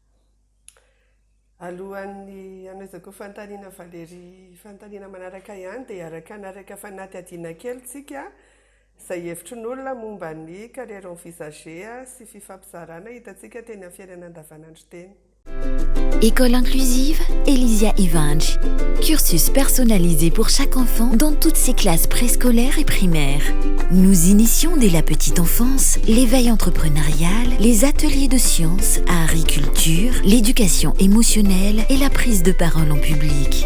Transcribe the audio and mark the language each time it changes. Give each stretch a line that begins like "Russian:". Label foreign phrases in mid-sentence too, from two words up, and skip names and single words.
Malagasy: Alohan'ny anoizako fanontaniana Valérie fanontaniana manaraka ihany dia araka fanaty adiana kely tsika izay hevitry ny olona momba ny
French: carrière envisagée
Malagasy: sy fifampizarana hitantsika teny amin'ny fiainana andavanandro teny.
French: École inclusive Elysia Ivange. Cursus personnalisé pour chaque enfant dans toutes ses classes préscolaires et primaires. Nous initions dès la petite enfance l'éveil entrepreneurial, les ateliers de sciences, agriculture, l'éducation émotionnelle et la prise de parole en public.